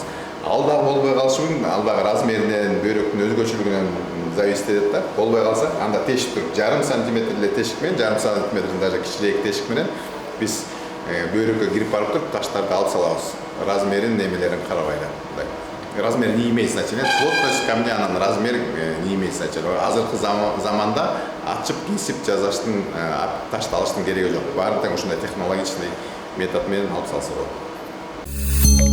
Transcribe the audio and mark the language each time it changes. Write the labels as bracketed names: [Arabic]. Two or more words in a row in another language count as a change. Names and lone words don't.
[Kyrgyz] Ал дагы болбой калышы мүмкүн, ал дагы размеринен, бөйрөктүн өзгөчөлүгүнөн зависит этет да. Болбой калса, анда тешип туруп, жарым сантиметр эле тешик менен, жарым сантиметрден даже кичирээк тешик менен биз бөйрөккө кирип барып туруп, таштарды алып салабыз. Размерин, немелерин карабай эле. [Russian] Размер не имеет значения, плотность камня, анан размер не имеет значения. [Kyrgyz] Азыркы заманда ачып кесип жазаштын, ташты алыштын кереги жок. Баары тең ушундай [Russian] технологичный метод [Kyrgyz] менен алып салса болот.